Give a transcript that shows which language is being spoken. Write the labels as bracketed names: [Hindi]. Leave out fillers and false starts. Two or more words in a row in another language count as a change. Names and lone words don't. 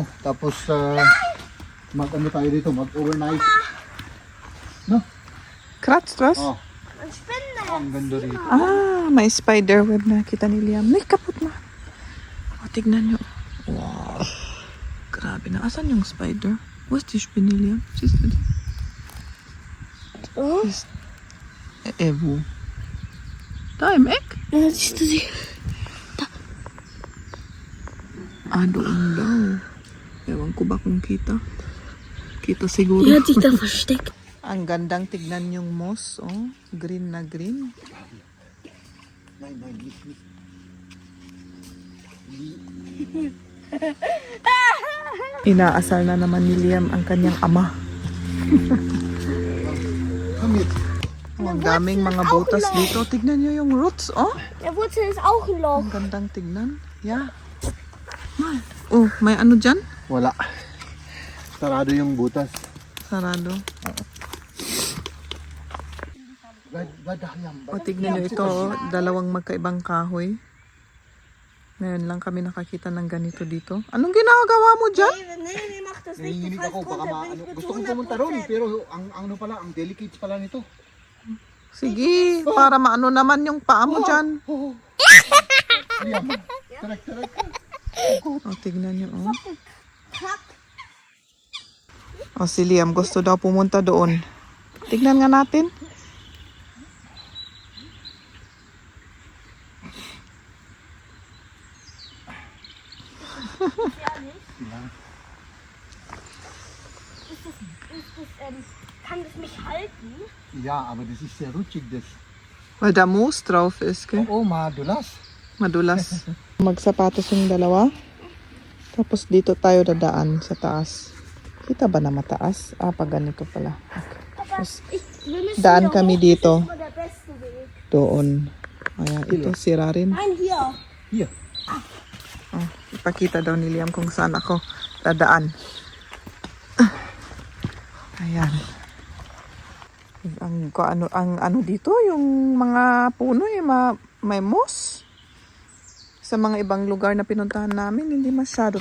[Filipino] Tapos, mag-ano tayo dito, mag-overnight. No? Kratz. Oh. Ang ganda rito. May spider web na kita ni Liam. May kapot na. O, tignan nyo. Wow. Grabe na. Asan yung spider? [German] Was die Spinne, Liam? Siehst du die? Oh. Wo? Da im Eck? Ja, siehst du sie? [Filipino] Doon daw. Ewan ko ba kung kita. Kita siguro. [German] Die hat sich da versteckt. [Filipino] Ang gandang tignan yung moss, oh. Green na green. Inaasal na naman ni Liam ang kanyang ama. Ang daming mga butas dito. Tignan nyo yung roots, oh. [German] Der Wurzel ist auch ein Loch. [Filipino] Ang gandang tignan. Yeah. Oh, may ano dyan? Wala. Sarado yung butas. Sarado. O, tignan nyo ito, oh. Dalawang magkaibang kahoy. Ngayon lang kami nakakita ng ganito dito. Anong ginagawa mo dyan? [German] Nee, mach das [Filipino] Nanginginig ako, baka gusto kong pumunta ron, pero ang ano pala, ang delicate pala nito. Sige, para maano naman yung paa mo dyan. Liam, correct. O, tignan nyo. Oh. O, si Liam gusto daw pumunta doon. Tignan nga natin. [German] Kann das mich halten? Ja, aber das ist sehr rutschig, das. Weil da Moos drauf ist, gell? [Filipino] Oo, madulas. Madulas. Magsapatos yung dalawa. Tapos dito tayo dadaan sa taas. Kita ba na mataas? Ah, pag ganito pala. Tapos [German] Wir müssen [Filipino] daan [German] hier [Filipino] kami [German] hoch, [Filipino] dito. [German] das ist immer der beste Weg. [Filipino] Doon. Ayan, ito sira rin. [German] Nein, hier. Hier. [Filipino] Oh, ipakita daw ni Liam kung saan ako dadaan. Ayan. Ang ano dito, yung mga puno, may moss. Sa mga ibang lugar na pinuntahan namin, hindi masyado.